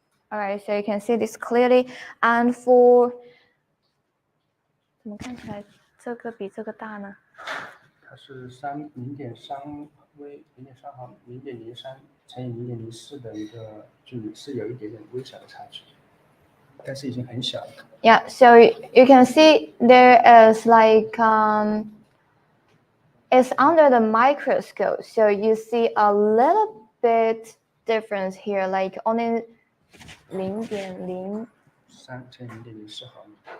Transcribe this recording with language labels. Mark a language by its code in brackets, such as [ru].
[en] All right, so you can see this clearly. And for [zh] 怎么看起来这个比这个大呢？它是0.3微0.3毫米0.03乘以0.04的一个距离，是有一点点微小的差距，但是已经很小了。 [en] Yeah, so you can see there is like it's under the microscope, so you see a little bit difference here, like only 0.03 [zh] 乘以0.04毫米。